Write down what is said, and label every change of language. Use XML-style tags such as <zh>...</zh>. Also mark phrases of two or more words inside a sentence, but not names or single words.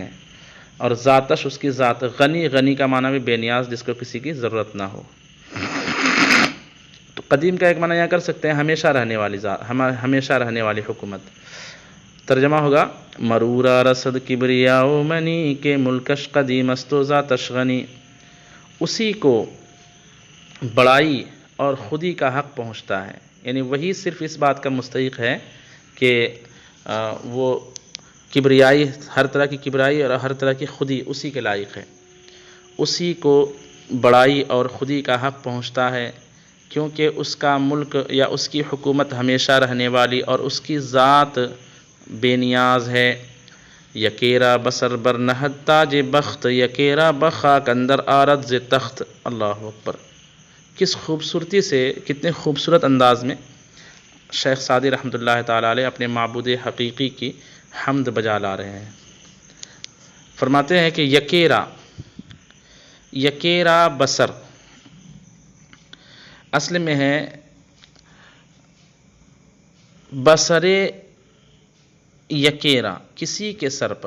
<ur>اور ذاتش اس کی ذات، غنی، غنی کا معنی بھی بے نیاز جس کو کسی کی ضرورت نہ ہو. تو قدیم کا ایک معنی یہاں کر سکتے ہیں ہمیشہ رہنے والی ذات، ہمیشہ رہنے والی حکومت. ترجمہ ہوگا</ur> <fa>مرورا رسد کبریا منی کے ملکش قدیم استو ذاتش غنی.</fa> <ur>اسی کو بڑائی اور خودی کا حق پہنچتا ہے، یعنی وہی صرف اس بات کا مستحق ہے کہ وہ کبریائی، ہر طرح کی کبریائی اور ہر طرح کی خودی اسی کے لائق ہے. اسی کو بڑائی اور خودی کا حق پہنچتا ہے کیونکہ اس کا ملک یا اس کی حکومت ہمیشہ رہنے والی اور اس کی ذات بے نیاز ہے.</ur> <fa>یکیرا بسر بر نہد تاج بخت، یکیرا بخاک اندر آرد ز تخت.</fa> <ar>اللہ اکبر.</ar> <ur>کس خوبصورتی سے، کتنے خوبصورت انداز میں شیخ سعدی</ur> <ar>رحمۃ اللہ تعالی علیہ</ar> <ur>اپنے معبود حقیقی کی حمد بجا لا رہے ہیں. فرماتے ہیں کہ</ur> <fa>یکیرا بسر</fa> <ur>اصل میں ہے</ur> <fa>بسر یکیرا،</fa> <ur>کسی کے سر پر.</ur>